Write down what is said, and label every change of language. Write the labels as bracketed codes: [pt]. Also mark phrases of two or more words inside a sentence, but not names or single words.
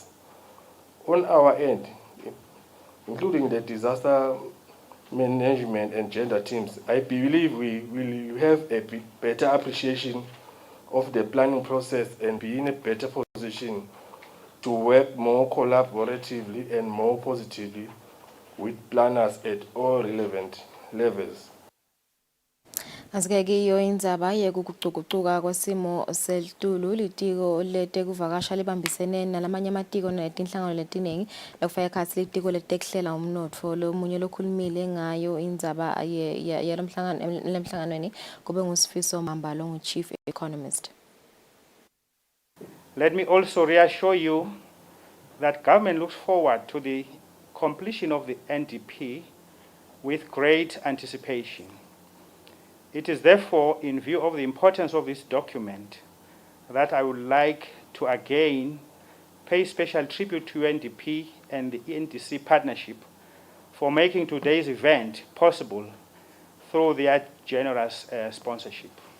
[en] On our end, including the disaster management and gender teams, I believe we will have a better appreciation of the planning process and be in a better position to work more collaboratively and more positively with planners at all relevant levels. [ss] Asike iyo indzaba yekugucugucuka kwesimo selitulu litiko letekuvakasha libambisene nalamanye amatiko netinhlangano letiningi lekufaka ekhatsi litiko letekuhlela umnotfo lomunye lokhulumile ngayo indzaba lemhlanganweni kube nguSifiso Mambalo ngu- [en] Chief Economist. Let me also reassure you that government looks forward to the completion of the NDP with great anticipation. It is therefore in view of the importance of this document that I would like to again pay special tribute to UNDP and the NDC partnership for making today's event possible through their generous sponsorship.